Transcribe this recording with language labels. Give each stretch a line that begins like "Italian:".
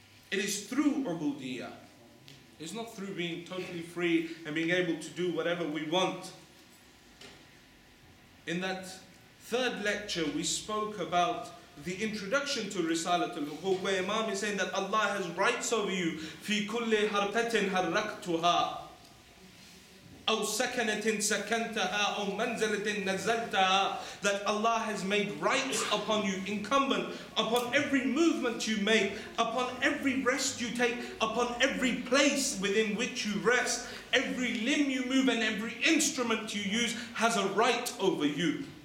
English: It is through ubudiyyah. It's not through being totally free and being able to do whatever we want. In that third lecture, we spoke about the introduction to Risalat al-Huquq, where Imam is saying that Allah has rights over you.
Arabic: في كل حركة حركتها أو سكنة سكنتها أو منزلة نزلتها.
English: That Allah has made rights upon you, incumbent upon every movement you make, upon every rest you take, upon every place within which you rest. Every limb you move and every instrument you use has a right over you.